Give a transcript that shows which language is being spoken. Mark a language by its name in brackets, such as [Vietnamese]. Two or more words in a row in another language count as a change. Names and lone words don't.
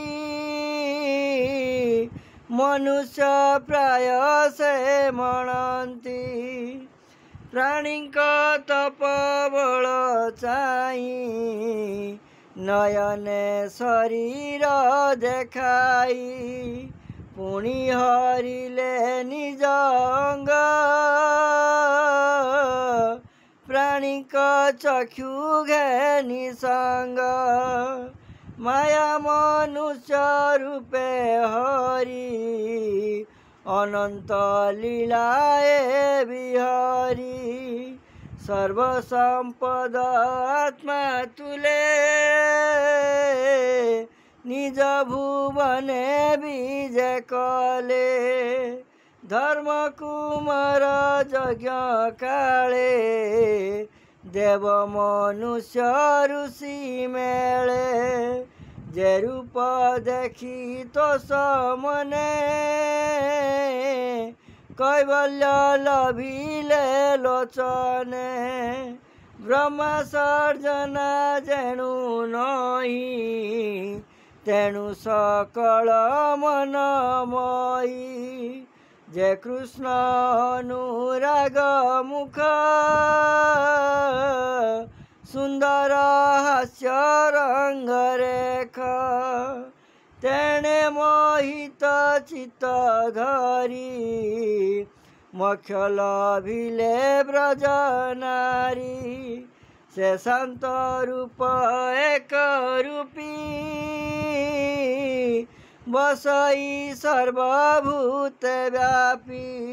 [Odia] ମନୁଷ୍ୟ ପ୍ରାୟ ସେ ମଣନ୍ତି ପ୍ରାଣୀ ତପ ବଳ ଚାହିଁ ନୟନେ ଶରୀର ଦେଖାଇ ପୁଣି ହରିଲେ ନିଜ ଅଙ୍ଗ ପ୍ରାଣୀ ଚକ୍ଷୁ ଘେ ନିସଙ୍ଗ ମାୟା ମନୁଷ୍ୟ ରୂପେ ହରି ଅନନ୍ତ ଲୀଳାଏ ବିହାରୀ ସର୍ବସମ୍ପଦ ଆତ୍ମା ତୁଳେ ନିଜ ଭୁବନେ ବିଜେ କଲେ ଧର୍ମ କୁମାର ଯଜ୍ଞ କାଳେ ଦେବ ମନୁଷ୍ୟ ଋଷି ମେଳେ ଯେ ରୂପ ଦେଖି ତୋ ସମନେ କୈବଲ୍ୟ ଲଭିଲେ ଲୋଚନେ ବ୍ରହ୍ମା ସର୍ଜନା ଯେଣୁ ନାହିଁ ତେଣୁ ସକଳ ମନମୟୀ ଯେ କୃଷ୍ଣ ଅନୁରାଗ ମୁଖ ସୁନ୍ଦର ହାସ୍ୟ ରଙ୍ଗ ରେଖ ତେଣେ ମୋହିତ ଚିତ୍ତ ଧରି ମୋକ୍ଷ ଲଭିଲେ ବ୍ରଜ ନାରୀ ସେ ଶାନ୍ତ ରୂପ ଏକ ରୂପୀ ବସଇ ସର୍ବଭୂତ ବ୍ୟାପୀ